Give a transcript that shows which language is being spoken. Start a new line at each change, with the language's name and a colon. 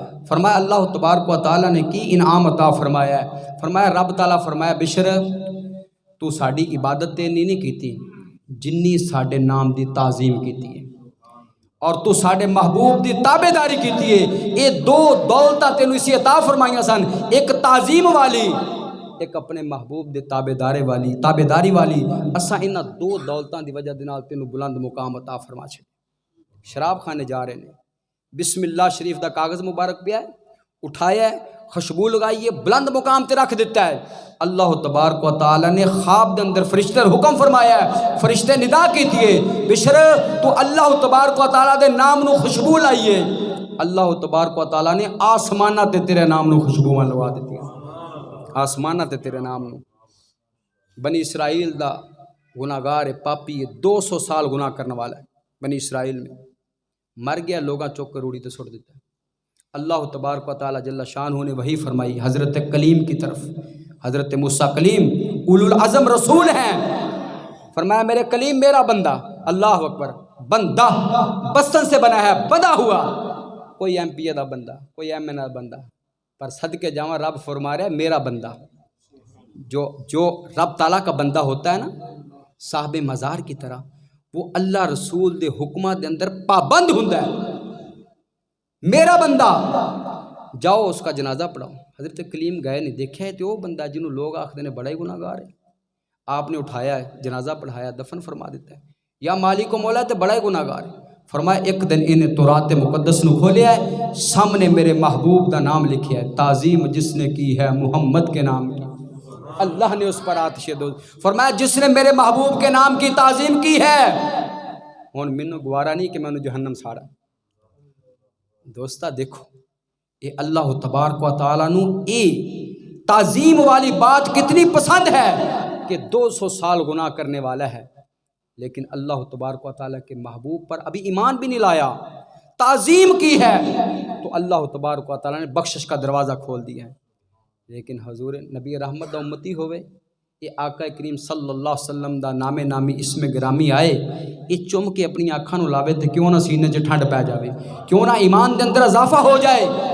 Punjabi: فرمایا اللہ تبارک و تعالی نے کی انعام عطا فرمایا ہے؟ فرمایا رب تعالیٰ فرمایا بشر تو ساڈی عبادت تے نہیں کیتی جنی ساڈے نام دی تعظیم کیتی ہے, اور تو ساڈے محبوب دی تابع داری کیتی ہے. یہ دو دولتاں تینوں اسی عطا فرمائیاں سن, ایک تعظیم والی, ایک اپنے محبوب دے تابع داری والی. اساں انہاں دو دولتاں دی وجہ دے نال تینوں بلند مقام عطا فرما چھڈ. شراب خانے جا رہے نے, بسم اللہ شریف دا کاغذ مبارک پیا ہے, اٹھایا ہے, خوشبو لگائی ہے, بلند مقام تے رکھ دیتا ہے. اللہ تبارک و تعالی نے خواب دے اندر فرشتے حکم فرمایا ہے, فرشتے ندا کیتی ہے بشر تو اللہ تبارک و تعالی دے نام نو خوشبو لائیے. اللہ تبارک و تعالی نے آسمانہ تے تیرے نام نو خوشبوواں لگا دیتی ہیں, آسمانہ تے تیرے نام نو. بنی اسرائیل دا گناہگار ہے, پاپی ہے, 200 سال گناہ کرنے والا ہے. بنی اسرائیل میں مر گیا, لوگاں چوک کر روڑی تے سٹ دیتا ہے.
Urdu: اللہ تبارک و تعالی جل شانہ نے وہی فرمائی حضرت کلیم کی طرف. حضرت موسیٰ کلیم اولو العزم رسول ہیں. فرمایا میرے کلیم میرا بندہ. اللہ اکبر.
Punjabi: بندہ بستن سے بنا ہے, بندہ ہوا, کوئی ایم پی اے دا بندہ, کوئی ایم این اے دا بندہ, پر صدقے جاواں رب فرما رہا ہے میرا بندہ.
Urdu: جو رب تعالیٰ کا بندہ ہوتا ہے نا, صاحب مزار کی طرح,
Punjabi: وہ اللہ رسول دے حکمہ دے اندر پابند ہوندا ہے.
Urdu: میرا بندہ, جاؤ اس کا جنازہ پڑھاؤ.
Punjabi: حضرت کلیم گئے نہیں, دیکھا ہے تو وہ بندہ جنہوں لوگ آخدے نے بڑا ہی گناہگار ہے.
Urdu: آپ نے اٹھایا ہے, جنازہ پڑھایا, دفن فرما دیتا ہے.
Punjabi: یا مالک و مولا تے بڑا ہی گناہگار ہے. فرمایا ایک دن انہیں تورات مقدس نو کھولیا ہے, سامنے میرے محبوب دا نام لکھیا ہے,
Urdu: تعظیم جس نے کی ہے محمد کے نام کی, اللہ نے اس پر آتش دوزخ. فرمایا جس نے میرے محبوب کے نام کی تعظیم کی ہے,
Punjabi: ہن مینوں گوارا نہیں کہ میں انہوں جہنم ساڑا. دوستا دیکھو اے اللہ تبارک و تعالیٰ نو اے تعظیم والی بات کتنی پسند ہے
Urdu: کہ 200 سال گناہ کرنے والا ہے, لیکن اللہ تبارک و تعالیٰ کے محبوب پر ابھی ایمان بھی نہیں لایا, تعظیم کی ہے, تو اللہ تبارک و تعالیٰ نے بخشش کا دروازہ کھول دیا ہے.
Punjabi: لیکن حضور نبی رحمت دا امتی ہوئے, یہ آقا کریم صلی اللہ علیہ وسلم دا نام نامی اسم گرامی آئے, یہ چم کے اپنی آنکھاں نو لاوے تے کیوں نہ سینے چ ٹھنڈ پہ جاوے, کیوں نہ ایمان دے اندر اضافہ ہو جائے.